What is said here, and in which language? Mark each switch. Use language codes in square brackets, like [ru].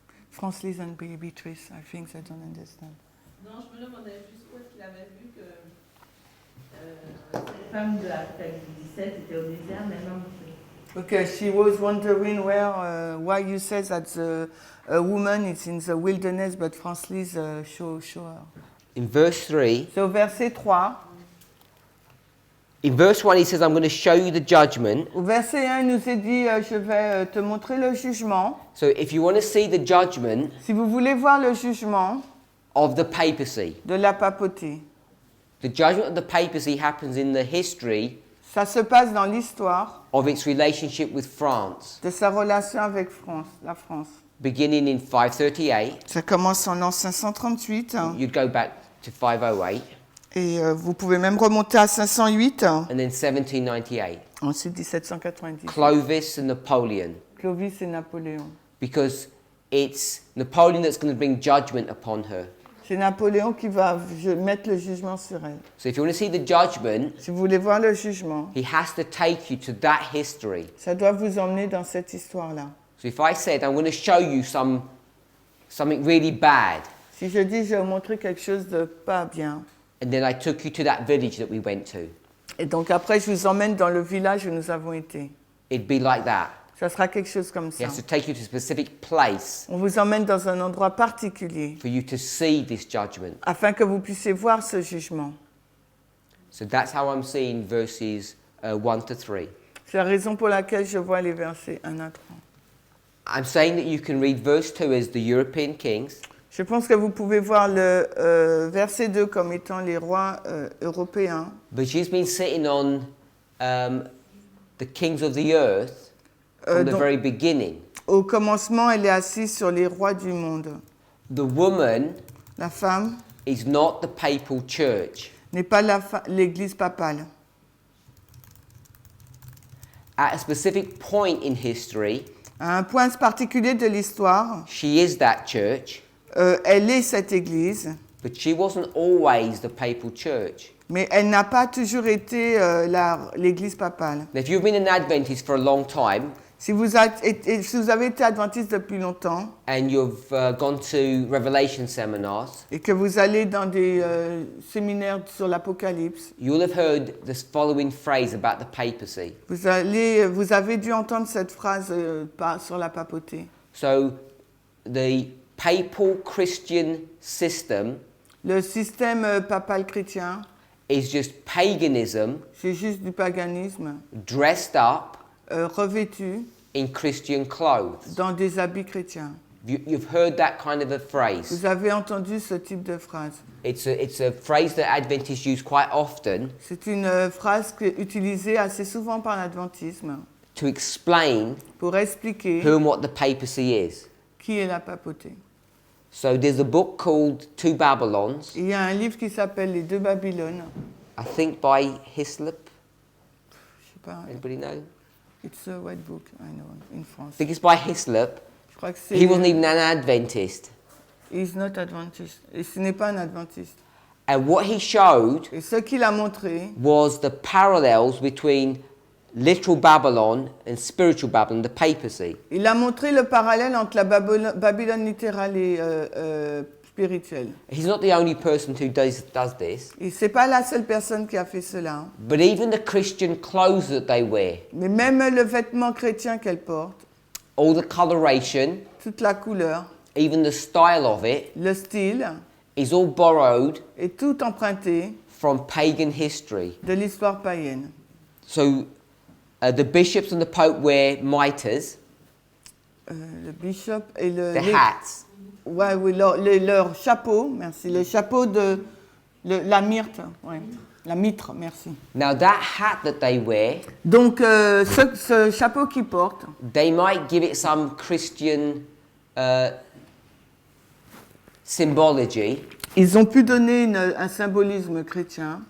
[en] France Lise and Beatrice, I think they don't understand. [fr] Non, je me demandais juste où est-ce qu'il avait vu que cette femme de l'Apocalypse 17 était au désert, mais non. [en] Okay, she was wondering why you said that a woman is in the wilderness, but France Lise show her. In verse 3, [fr] C'est au verset 3. [en] in verse 1 he says, I'm going to show you the judgment. [fr] Au verset 1, il nous est dit, je vais te montrer le jugement. [en] So if you want to see the judgment [fr] Si vous voulez voir le jugement [en] of the papacy, [fr] de la papauté, [en] the judgment of the papacy happens in the history [fr] ça se passe dans l'histoire [en] of its relationship with France, [fr] de sa relation avec la France. [en] beginning in 538. [fr] Ça commence en l'an 538 [en] You'd go back to 508, [fr] et vous pouvez même remonter à 508, [en] and then 1798. [fr] ensuite 1790. [en] Clovis and Napoleon, [fr] Clovis et Napoléon. [en] because it's Napoleon that's going to bring judgment upon her. [fr] C'est Napoléon qui va mettre le jugement sur elle. [en] So if you want to see the judgment, [fr] Si vous voulez voir le jugement, [en] he has to take you to that history. [fr] ça doit vous emmener dans cette histoire-là. [en] So if I said, I'm going to show you something really bad, [fr] Si je dis, je vais vous montrer quelque chose de pas bien, [en] and then I took you to that village that we went to, [fr] et donc après je vous emmène dans le village où nous avons été, [en] it'd be like that. [fr] ça sera quelque chose comme [en] He [fr] ça. [en] has to take you to a specific place [fr] On vous emmène dans un endroit particulier [en] for you to see this judgment. [fr] afin que vous puissiez voir ce jugement. [en] So that's how I'm seeing verses 1 to 3. [fr] C'est la raison pour laquelle je vois les versets 1 à 3. [en] I'm saying that you can read verse 2 as the European kings, [fr] Je pense que vous pouvez voir le verset 2 comme étant les rois européens. [en] but she's been sitting on the kings of the earth from the [fr] donc- [en] very beginning. [fr] Au commencement, elle est assise sur les rois du monde. [en] The woman [fr] La femme [en] is not the papal church. [fr] n'est pas l'église papale. [en] At a specific point in history, [fr] À un point particulier de l'histoire, [en] she is that church, [fr] elle est cette église, [en] but she wasn't always the papal church. [fr] mais elle n'a pas toujours été l'église papale. [en] Now, if you've been an Adventist for a long time [fr] Si vous avez été adventiste depuis longtemps [en] and you've gone to Revelation seminars, [fr] et que vous allez dans des séminaires sur l'Apocalypse, [en] you'll have heard this following phrase about the papacy. [fr] vous avez dû entendre cette phrase sur la papauté. [en] So, the papal Christian system [fr] Le système papal chrétien, [en] is just paganism [fr] c'est juste du paganisme [en] dressed up [fr] revêtu [en] in Christian clothes. [fr] dans des habits chrétiens. [en] You've heard that kind of a phrase. [fr] Vous avez entendu ce type de phrase. [en] It's a phrase that Adventists use quite often [fr] C'est une phrase utilisée assez souvent par l'adventisme [en] to explain [fr] pour expliquer [en] who and what the papacy is. [fr] qui est la papauté. [en] So there's a book called Two Babylons, [fr] Il y a un livre qui s'appelle Les deux Babylones. [en] I think by Hislop. [fr] Je sais pas. [en] Anybody know? It's a white book, I know, in France. I think it's by Hislop. [fr] Je crois que c'est. [en] He wasn't even an Adventist. He's not Adventist. [fr] Et ce n'est pas un adventiste. [en] And what he showed [fr] Et ce qu'il a montré, [en] was the parallels between literal Babylon and spiritual Babylon, the papacy. [fr] il a montré le parallèle entre la Babylone littérale et spirituelle. [en] He's not the only person who does this, [fr] Et c'est pas la seule personne qui a fait cela. [en] but even the Christian clothes that they wear, [fr] Mais même le vêtement chrétien qu'elle porte, [en] all the coloration, [fr] toute la couleur, [en] even the style of it, [fr] le style, [en] is all borrowed [fr] est tout emprunté [en] from pagan history. [fr] de l'histoire païenne. [en] So the bishops and the pope wear mitres, [fr] Le bishop et [en] the hats, [fr] ouais, oui, leur chapeau, merci, le chapeau de la myrte, ouais, la mitre, merci. [en] Now that hat that they wear, [fr] Donc ce chapeau qu'ils portent, [en] they might give it some Christian symbology, [fr] ils ont pu donner un symbolisme chrétien,